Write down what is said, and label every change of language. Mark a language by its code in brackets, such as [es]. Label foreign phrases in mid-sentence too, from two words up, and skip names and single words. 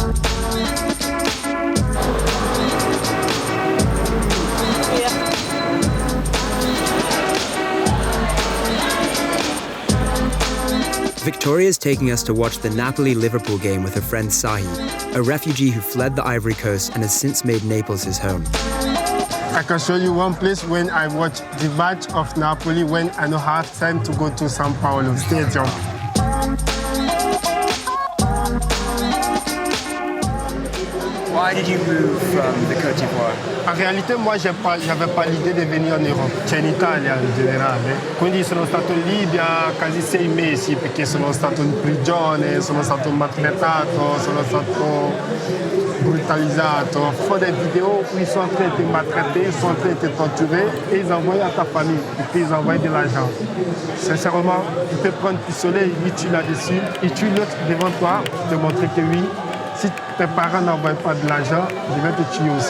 [en] Victoria's taking us to watch the Napoli-Liverpool game with her friend Sahi, a refugee who fled the Ivory Coast and has since made Naples his home. I can show you one place when I watch the match of Napoli when I don't have time to go to São Paulo Stadium. Why did you move from the Côte d'Ivoire? [fr] En réalité, moi, j'avais pas l'idée de [it] venire in [fr] Europe. [it] C'è in Italia in generale. Quindi sono stato in Libia quasi 6 mesi perché sono stato in prigione, sono stato maltrattato, sono stato brutalisato. [fr] Ils font des vidéos où ils sont en train de te maltraiter, ils sont en train de te torturer et ils envoient à ta famille et puis ils envoient de l'argent. Sincèrement, ils te prennent le pistolet, ils tuent là-dessus, ils tuent l'autre devant toi pour te montrer que oui, si tes parents n'envoient pas de l'argent, je vais te tuer aussi.